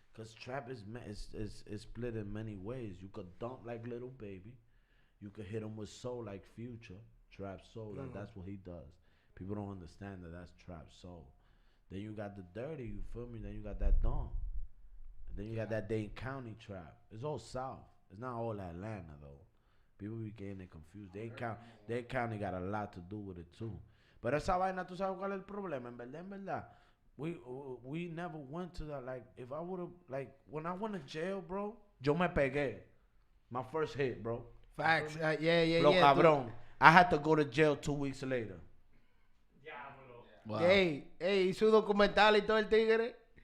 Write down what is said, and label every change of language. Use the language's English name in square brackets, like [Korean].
[English] Cause trap is split in many ways. You could dump like Little Baby, you could hit him with soul like Future, trap soul. Like that's what he does. People don't understand that that's trap soul. Then you got the dirty, you feel me? Then you got that dump. And then you got that Dane County trap. It's all South. It's not all Atlanta though. People be getting it confused. Dane County got a lot to do with it too. [Spanish] But esa vaina, tú sabes cuál es el problema, en verdad. [English] We never went to that. Like, if I would have, like, when I went to jail, bro, [Spanish] yo me pegué. [English] My first hit, bro. Facts. Yeah. [Spanish] Lo cabrón. [English] I had to go to jail 2 weeks later. Wow. [Spanish] Hey, hizo documental y todo el tigre.